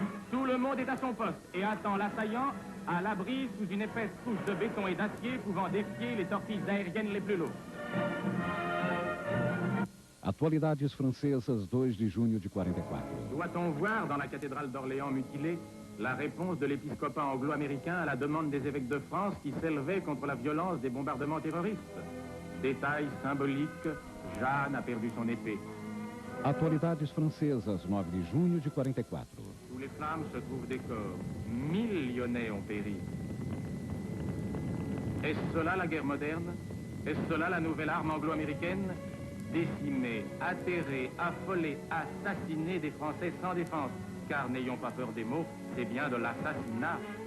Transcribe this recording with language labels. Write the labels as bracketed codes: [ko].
[fr] Tout le monde est à son poste et attend l'assaillant à l'abri sous une épaisse couche de béton et d'acier pouvant défier les torpilles aériennes les plus lourdes. [pt] Atualidades francesas, 2 de junho de 44. [fr] Doit-on voir dans la cathédrale d'Orléans mutilée la réponse de l'épiscopat anglo-américain à la demande des évêques de France qui s'élevaient contre la violence des bombardements terroristes? Détail symbolique, Jeanne a perdu son épée. [pt] Atualidades francesas, 9 de junho de 44. [fr] Sous les flammes se trouvent des corps. 1000 Lyonnais ont péri. Est-ce cela la guerre moderne? Est-ce cela la nouvelle arme anglo-américaine? Décimer, atterrer, affoler, assassiner des Français sans défense. Car n'ayons pas peur des mots, c'est bien de l'assassinat.